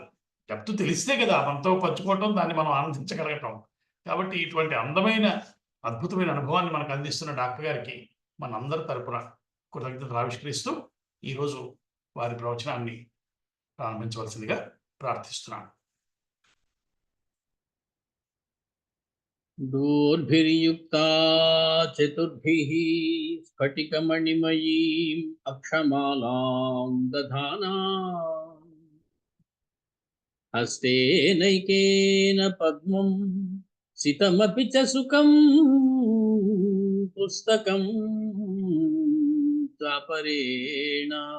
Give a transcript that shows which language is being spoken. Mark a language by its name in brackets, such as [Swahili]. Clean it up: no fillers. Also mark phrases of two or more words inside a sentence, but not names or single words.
[Telugu] డెప్త్ తెలిస్తే కదా మనతో పంచుకోవటం, దాన్ని మనం ఆనందించగలగటం. కాబట్టి ఇటువంటి అందమైన అద్భుతమైన అనుభవాన్ని మనకు అందిస్తున్న డాక్టర్ గారికి మనందరి తరపున కృతజ్ఞతలు ఆవిష్కరిస్తూ ఈరోజు వారి ప్రవచనాన్ని ప్రారంభించవలసిందిగా ప్రార్థిస్తున్నాను. [Sanskrit] दोर्भिर्युक्ता चतुर्भिः स्फटिकमणिमयीम् अक्षमालां दधाना हस्तेनैकेन पद्मं सितमपि च सुखं पुस्तकं चापरेण